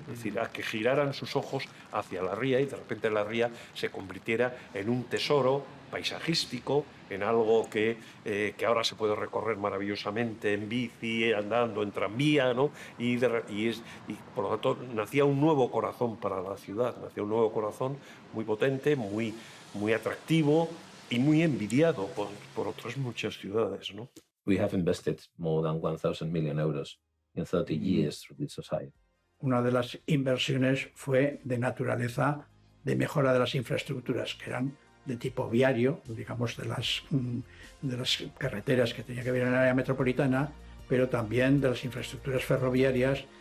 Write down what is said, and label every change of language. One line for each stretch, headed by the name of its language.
Spanish: Es decir, a que giraran sus ojos hacia la ría y de repente la ría se convirtiera en un tesoro paisajístico, en algo que ahora se puede recorrer maravillosamente en bici, andando, en tranvía, ¿no? Y por lo tanto nacía un nuevo corazón para la ciudad, nacía un nuevo corazón muy potente, muy atractivo y muy envidiado por otras muchas ciudades, ¿no?
English: We have invested more than 1,000 million euros in 30 years through this society.
Spanish: Una de las inversiones fue de naturaleza de mejora de las infraestructuras, que eran de tipo viario, digamos, de las carreteras que tenía que haber en el área metropolitana, pero también de las infraestructuras ferroviarias.